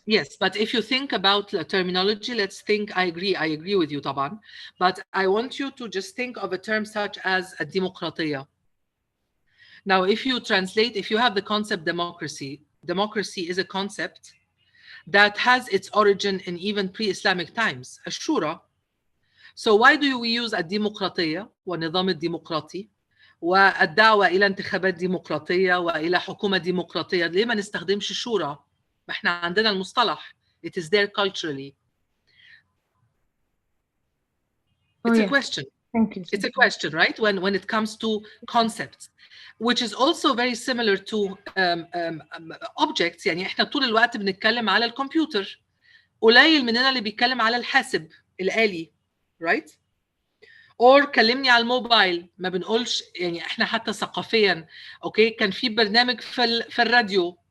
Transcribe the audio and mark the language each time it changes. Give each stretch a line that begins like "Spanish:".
English: Yes, but if you think about the terminology, let's think, I agree with you, طبعا, but I want you to just think of a term such as a demokratiya. Now, if you have the concept democracy is a concept that has its origin in even pre-Islamic times, الشورى. So why do we use
Arabic: الديمقراطية والنظام الديمقراطي والدعوة إلى انتخابات ديمقراطية وإلى حكومة ديمقراطية؟ ليه ما نستخدمش الشورى؟ ما احنا عندنا المصطلح.
English: It is there culturally. It's a question. Thank you. It's a question, right? When it comes to concepts, which is also very similar to objects.
Arabic: يعني احنا طول الوقت بنتكلم على الكمبيوتر. قليل مننا اللي بيتكلم على الحاسب الآلي.
English: right?
Arabic: or كلمني على الموبايل. ما بنقولش، يعني احنا حتى ثقافيا اوكي كان في برنامج في الراديو